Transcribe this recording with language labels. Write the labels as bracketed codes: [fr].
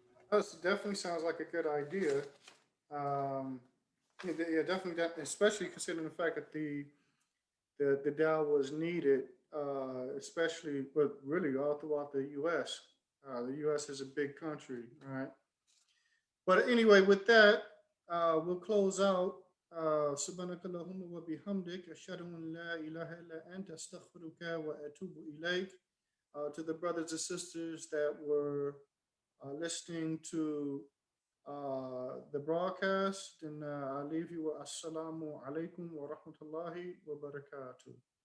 [en] That definitely sounds like a good idea. Um, yeah, definitely that, especially considering the fact that the Dow was needed, especially, but really all throughout the U.S. The U.S. is a big country, right? But anyway, with that, we'll close out. [ar] سبحانك اللهم وبحمدك أشهد أن لا إله إلا أنت أستغفرك وأتوب إليك. [en] To the brothers and sisters that were listening to the broadcast, and I leave you with Assalamu alaikum wa rahmatullahi wa barakatuh.